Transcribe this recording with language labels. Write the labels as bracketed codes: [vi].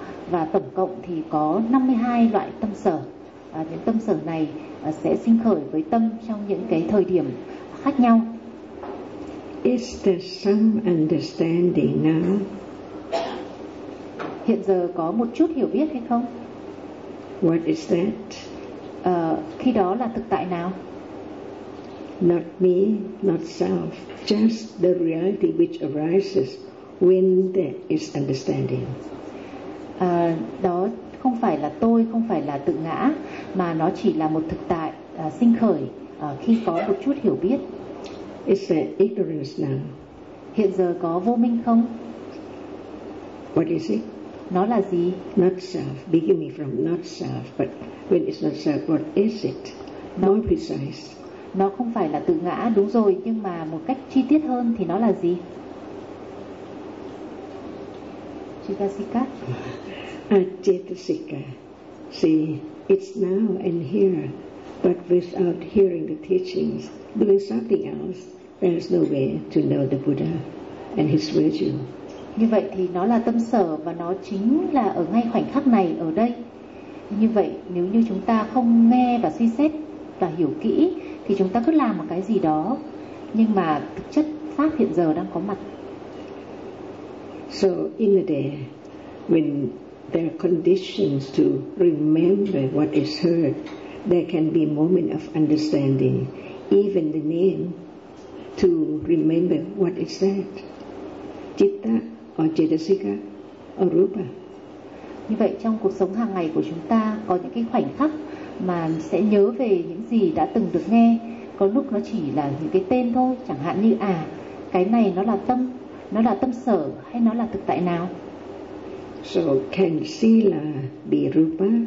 [vi] Và tổng cộng thì có 52 loại tâm sở. Những tâm sở này sẽ sinh khởi với tâm trong những cái thời điểm khác nhau. [en] Is there some understanding now? [vi] Hiện giờ có một chút hiểu biết hay không? [en] What is that? [vi] Khi đó là thực tại nào? [en] Not me, not self, just the reality which arises when there is understanding. [vi] Đó không phải là tôi, không phải là tự ngã, mà nó chỉ là một thực tại sinh khởi khi có một chút hiểu biết. [en] Is there ignorance now? [vi] Hiện giờ có vô minh không? [en] What is it? [vi] Nó là gì? [en] Not self, beginning from not self, but when it's not self, what is it? More precise. [vi] Nó không phải là tự ngã, đúng rồi, nhưng mà một cách chi tiết hơn thì nó là gì? [pi] Chitasika. Chitasika. [en] See, it's now and here, but without hearing the teachings, doing something else, there's no way to know the Buddha and his virtue. [vi] Như vậy thì nó là tâm sở và nó chính là ở ngay khoảnh khắc này, ở đây. Như vậy nếu như chúng ta không nghe và suy xét và hiểu kỹ thì chúng ta cứ làm một cái gì đó, nhưng mà thực chất pháp hiện giờ đang có mặt. [en] So in the day when there are conditions to remember what is heard, there can be moment of understanding, even the name to remember what is that, citta or cittasika or rupa. [vi] Như vậy trong cuộc sống hàng ngày của chúng ta có những cái khoảnh khắc mà sẽ nhớ về những gì đã từng được nghe. Có lúc nó chỉ là những cái tên thôi, chẳng hạn như cái này nó là tâm sở hay nó là thực tại nào. [en] So can sila be rupa?